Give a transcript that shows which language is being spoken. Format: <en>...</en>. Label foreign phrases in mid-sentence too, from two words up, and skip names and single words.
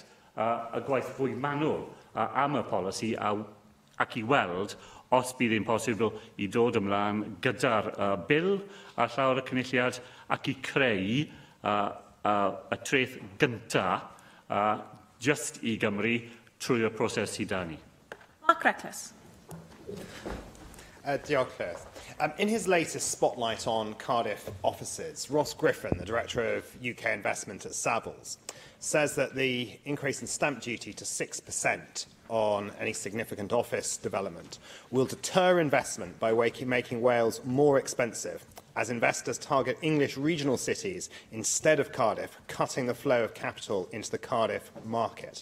<cy>Y gwaith fwy manwl am y polisi ac i weld os bydd e'n posibl i dod ymlaen gyda'r bil a llawr y cynulliad ac i creu y treth gyntaf just i Gymru trwy'r proses sydd da ni. Mark Reckless. Diolch, Llyth.</cy> <en>In his latest spotlight on Cardiff offices, Ross Griffin, the Director of UK Investment at Savills, says that the increase in stamp duty to 6% on any significant office development will deter investment by making Wales more expensive, as investors target English regional cities instead of Cardiff, cutting the flow of capital into the Cardiff market.</en>